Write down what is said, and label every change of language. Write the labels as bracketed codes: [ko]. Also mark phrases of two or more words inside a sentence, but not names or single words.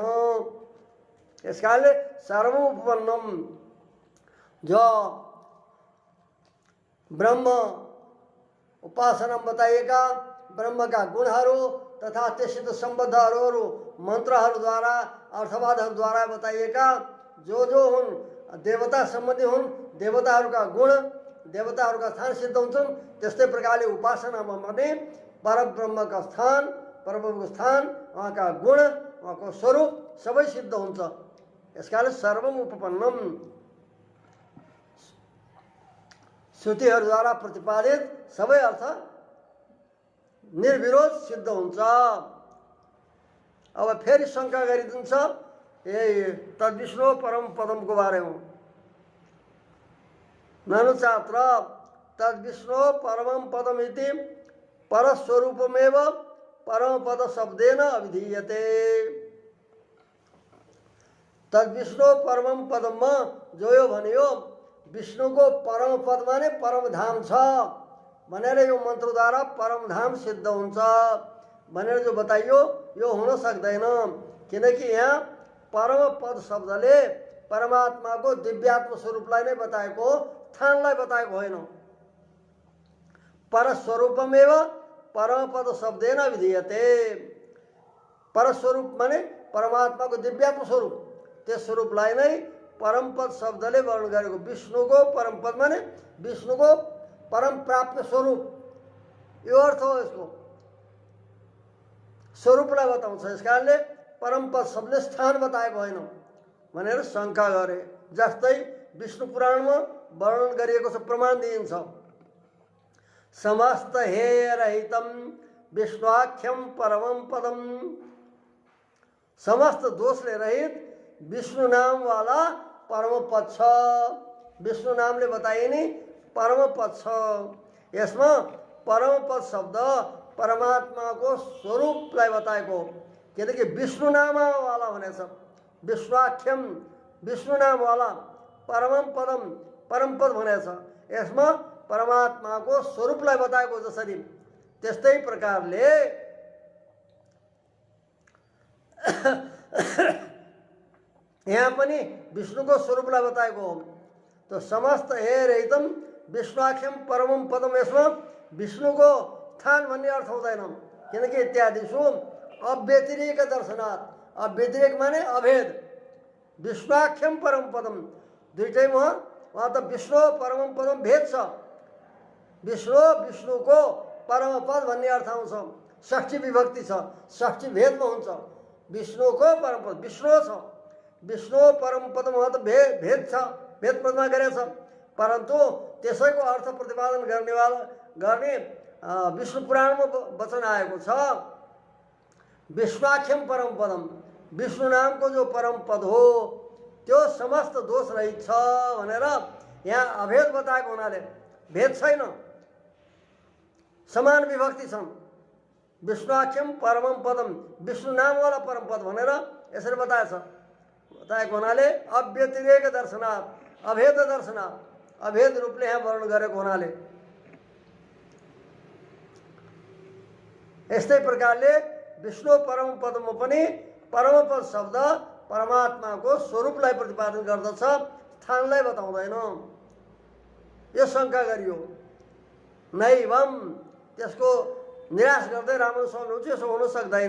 [ne] यस कारणले सर्वोपन्नम जो ब्रह्म उपासना बताइएका ब्रह्मका गुणहरू तथा त्यससित सम्बद्धहरू मन्त्रहरूद्वारा अर्थवादहरूद्वारा बताइएका जो हुन् देवता सम्बन्धी हुन्, देवताहरूका गुण देवताहरूका स्थान सिद्ध हुन्छन्। त्यस्तै प्रकारले उपासनामा पनि परब्रह्मका स्थान उहाँका गुण उहाँको स्वरूप सबै सिद्ध हुन्छ। यसकारण [sa] सर्वम उपपन्नम [ne] श्रुतिहरूद्वारा प्रतिपादित सबै अर्थ निर्विरोध सिद्ध हुन्छ। अब फेरि शङ्का गरिदिन्छ यही [sa] तद्विष्णु परम [ne] पदमको बारेमा। [sa] ननु चात्र तद्विष्णु परमं पदमिति परस्वरूपमेव परमपद शब्देन अभिधीयते। तद्विष्णु परमं पदममा [ne] जो यो भन्यो विष्णुको परम पदमा नै परमधाम छ भनेर यो मन्त्रद्वारा परमधाम सिद्ध हुन्छ भनेर जो बताइयो यो हुन सक्दैन, किनकि यहाँ परम पद शब्दले परमात्माको दिव्यात्म स्वरूपलाई नै बताएको, स्थानलाई बताएको होइन। [sa] परस्वरूपमेव परमपद शब्देन विधीयते। [ne] परस्वरूप माने परमात्माको दिव्यात्म स्वरूप, त्यस स्वरूपलाई नै परमपद शब्दले वर्णन गरेको। विष्णुको परमपद माने विष्णुको परम प्राप्त स्वरूप, यो अर्थ हो यसको। स्वरूपलाई बताउँछ, यस कारणले परमपद शब्दले स्थान बताएको होइन भनेर शङ्का गरे। जस्तै विष्णु पुराणमा वर्णन गरिएको छ, प्रमाण दिइन्छ। [sa] समस्त हेय रहितम विष्णुआख्यम परमम पदम, [ne] समस्त दोषले रहित विष्णु नाम वाला परम पद छ। विष्णु नामले बताइने परम पद छ। यसमा परम पद शब्द परमात्माको स्वरूपलाई बताएको, किनकि विष्णु नामवाला भनेछ। विष्णुआख्यम विष्णु नामवाला, [sa] परमम पदम [ne] परम पद भनेछ। यसमा परमात्माको स्वरूपलाई बताएको जसरी, त्यस्तै प्रकारले यहाँ पनि विष्णुको स्वरूपलाई बताएको हो। [sa] तो समस्त हे रहितम विष्णुआख्यम परमम पदम, [ne] यसमा विष्णुको स्थान भन्ने अर्थ हुँदैन, किनकि इत्यादिषु [sa] अव्यतिरेक दर्शनात्, [ne] अव्यतिरेक माने अभेद, विष्णुआख्यम परम पदम दुईटैमा वहाँ त [sa] विष्णु परमम पदम [ne] भेद छ। विष्णुको परम पद भन्ने अर्थ आउँछ, षष्ठी विभक्ति छ, षष्ठी भेदमा हुन्छ। विष्णुको परम पद विष्णु छ, [sa] विष्णु परम पदम [ne] वहाँ त भेद छ, भेद पदमा गरेछ। परन्तु त्यसैको अर्थ प्रतिपादन गर्ने विष्णु पुराणमा वचन आएको छ, [sa] विष्णुआख्यम परम पदम, [ne] विष्णु नामको जो परम पद हो त्यो समस्त दोष रहित छ भनेर यहाँ अभेद बताएको हुनाले भेद छैन, समान विभक्ति छन्। [sa] विष्णुआख्यम परमम पदम, [ne] विष्णु नामवाला परम पद भनेर यसरी बताएको हुनाले [sa] अव्यतिरेक दर्शनात्, अभेद दर्शनात्, [ne] अभेद रूपले यहाँ वर्णन गरेको हुनाले। यस्तै प्रकारले विष्णु परम पदमा पनि परम पद शब्द परमात्माको स्वरूपलाई प्रतिपादन गर्दछ, स्थानलाई बताउँदैन। यो शङ्का गरियो, नैवम, त्यसको निराश गर्दै राम्रोसँग हुन्छ, यसो हुन सक्दैन।